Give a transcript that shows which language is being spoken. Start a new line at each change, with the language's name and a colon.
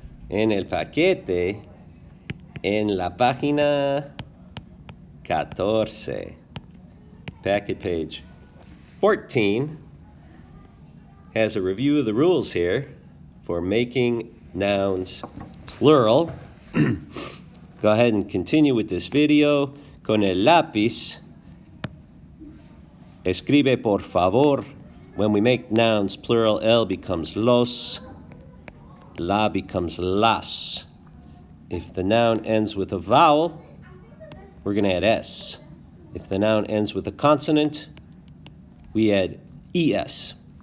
Spanish: En el paquete, en la página 14.
English: Packet page 14 has a review of the rules here for making nouns plural. Go ahead and continue with this video.
Spanish: Con el lápiz, escribe por favor.
English: When we make nouns plural, el becomes los, la becomes las. If the noun ends with a vowel, we're going to add s. If the noun ends with a consonant, we add es.